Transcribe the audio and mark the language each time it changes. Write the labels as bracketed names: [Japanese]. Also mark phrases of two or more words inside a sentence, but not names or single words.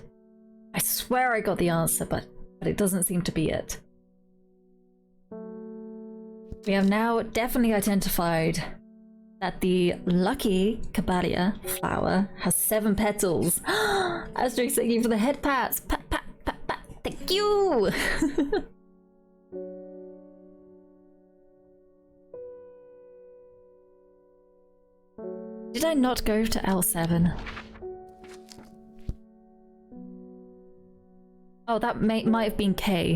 [English] I swear I got the answer, but it doesn't seem to be it. We have now definitely identified that the lucky Cabalia flower has 7 petals. Asterisk, thank you for the head pats. Pat, pat, pat, pat. Thank you. Did I not go to L7? Oh, that might have been K.